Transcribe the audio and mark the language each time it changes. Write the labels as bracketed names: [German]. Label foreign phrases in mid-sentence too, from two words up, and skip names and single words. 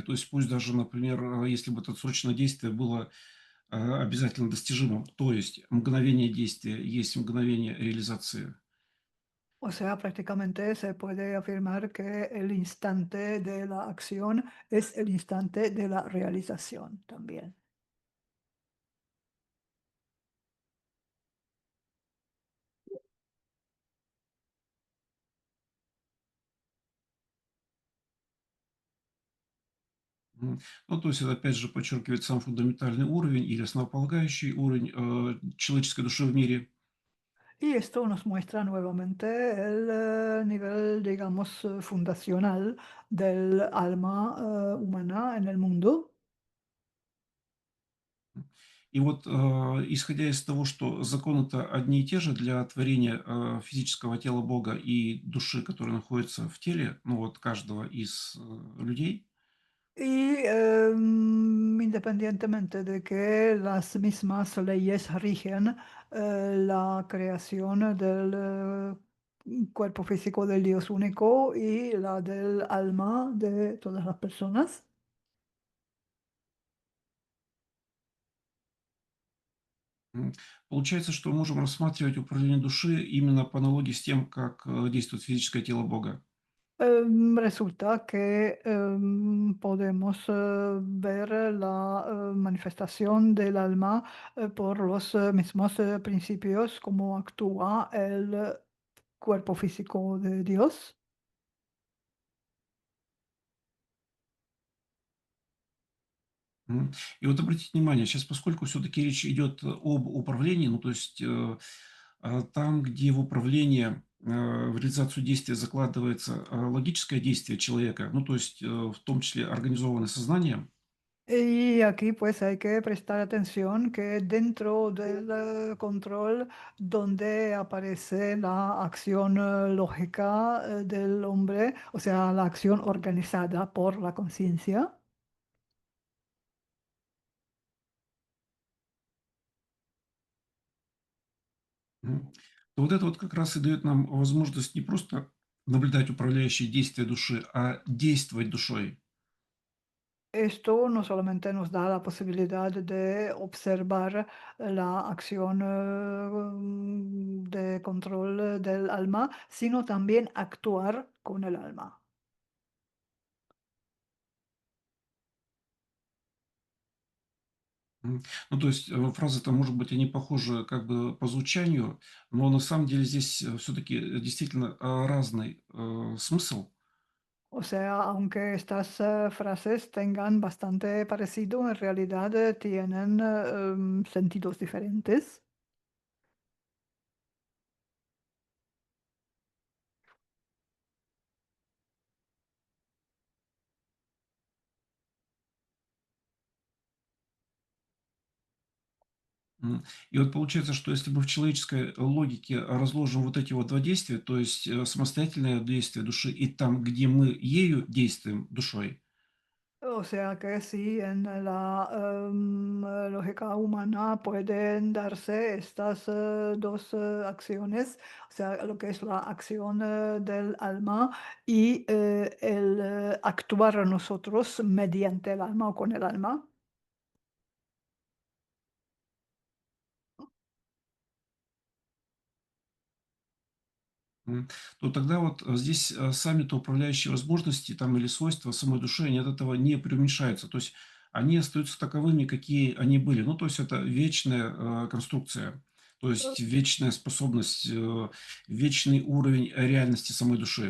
[Russian] То есть пусть даже, например, если бы это отсроченное действие было обязательно достижимым, то есть мгновение действия есть мгновение реализации. [Spanish] O sea, prácticamente se puede afirmar que el instante de la acción es el instante de la realización también. [Russian] Ну, то есть это опять же подчеркивает сам фундаментальный уровень или основополагающий уровень человеческой души в мире. [Spanish] Y esto nos muestra nuevamente el nivel, digamos, fundacional del alma humana en el mundo. [Russian] И вот, исходя из того, что законы-то одни и те же для творения физического тела Бога и души, которая находится в теле, ну вот каждого из людей, [Spanish] Y independientemente de que las mismas leyes rigen la creación del cuerpo físico del Dios único y la del alma de todas las personas. [Russian] м, Получается, что мы можем рассматривать управление души именно по аналогии с тем, как действует физическое тело Бога. [Spanish] Resulta que podemos ver la manifestación del alma por los mismos principios como actúa el cuerpo físico de Dios. Мгм. [Russian] И вот обратите внимание, сейчас, поскольку все-таки речь идет об управлении, ну, то есть там, где в управление, в реализацию действия закладывается логическое действие человека, ну, то есть в том числе организованное сознанием, [Spanish] Y aquí pues hay que prestar atención que dentro del control donde aparece la acción lógica del hombre, o sea, la acción organizada por la conciencia. [Russian] мгм, то вот это вот как раз и дает нам возможность не просто наблюдать управляющие действия души, а действовать душой. [Spanish] Esto no solamente nos da la posibilidad de observar la acción de control del alma, sino también actuar con el alma. [Russian] Ну, то есть фразы-то, может быть, они похожи как бы по звучанию, но на самом деле здесь все-таки действительно разный смысл. [Spanish] O sea, aunque estas frases tengan bastante parecido, en realidad tienen sentidos diferentes. [Russian] И вот получается, что если мы в человеческой логике разложим вот эти вот два действия, то есть самостоятельное действие души и там, где мы ею действуем dушой, [Spanish] O sea que sí, en la lógica humana pueden darse estas dos acciones, o sea, lo que es la acción del alma y el actuar nosotros mediante el alma o con el alma. [Russian] м, то тогда вот здесь сами-то управляющие возможности там или свойства самой души, они от этого не преуменьшаются. То есть они остаются таковыми, какие они были. Ну, то есть это вечная конструкция, то есть вечная способность, вечный уровень реальности самой души.